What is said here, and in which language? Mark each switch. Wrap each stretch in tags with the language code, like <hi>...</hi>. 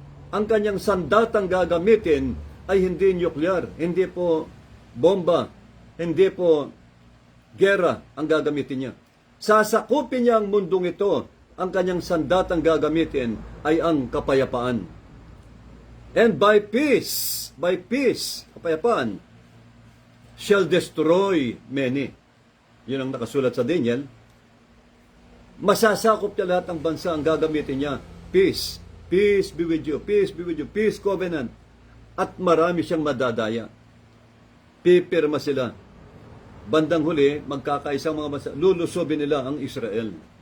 <tl>Ang kanyang sandatang gagamitin ay hindi nuclear, hindi po bomba, hindi po gera ang gagamitin niya. Sasakupin niya ang mundong ito. Ang kanyang sandatang gagamitin ay ang kapayapaan.</tl> <en>And by peace,</en> <tl>kapayapaan,</tl> <en>shall destroy many.</en> <tl>Yun ang nakasulat sa Daniel. Masasakop niya lahat ng bansa, ang gagamitin niya.</tl> <en>Peace. Peace be with you. Peace be with you. Peace covenant.</en> <tl>At marami siyang madadaya. Pipirma sila. Bandang huli, magkakaisang mga bansa. Lulusobin nila ang Israel.</tl>